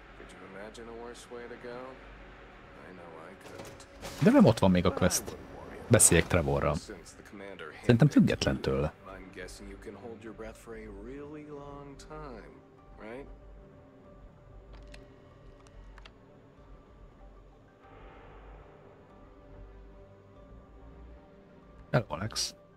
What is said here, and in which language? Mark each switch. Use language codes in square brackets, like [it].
[en] Could you imagine a worse way to go? I know I couldn't. [hu] De nem ott van még a quest. Beszéljek Trevorral. Szerintem független tőle. [en] I'm guessing you can hold your breath for a really long time, right? Hello, Alex.